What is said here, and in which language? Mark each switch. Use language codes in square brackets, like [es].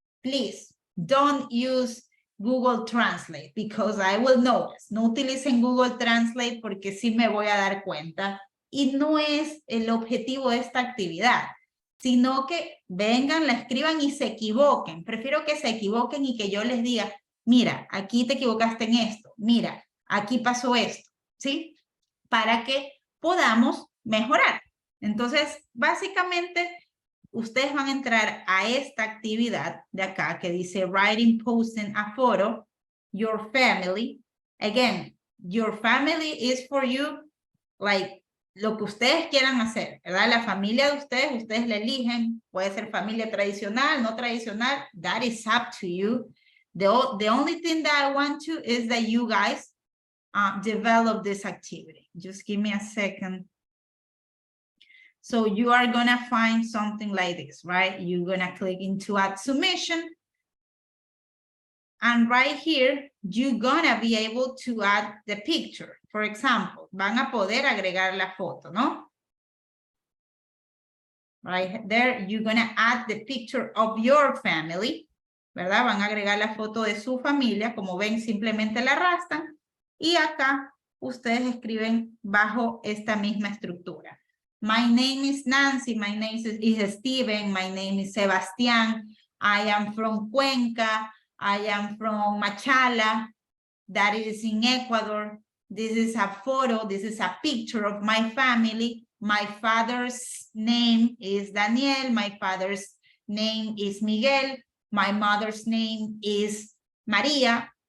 [en] Please, don't use Google Translate because I will notice. [es] No utilicen Google Translate porque sí me voy a dar cuenta. Y no es el objetivo de esta actividad, sino que vengan, la escriban y se equivoquen. Prefiero que se equivoquen y que yo les diga, mira, aquí te equivocaste en esto, mira, aquí pasó esto, ¿sí? Para que podamos mejorar. Entonces, básicamente, ustedes van a entrar a esta actividad de acá que dice [en] writing, posting a photo, your family. Again, your family is for you, like, [es] lo que ustedes quieran hacer, ¿verdad? La familia de ustedes la eligen. Puede ser familia tradicional, no tradicional. [en] That is up to you. The only thing that I want to is that you guys develop this activity. Just give me a second. So you are going to find something like this, right? You're going to click into add submission. And right here, you're going to be able to add the picture. For example, [es] van a poder agregar la foto, ¿no? [en] right there, you're gonna add the picture of your family, [es] ¿verdad? Van a agregar la foto de su familia, como ven, simplemente la arrastran, y acá ustedes escriben bajo esta misma estructura. [en] My name is Nancy, my name is Steven, my name is Sebastián, I am from Cuenca, I am from Machala, that is in Ecuador. This is a photo, this is a picture of my family. My father's name is Daniel, my father's name is Miguel, my mother's name is Maria.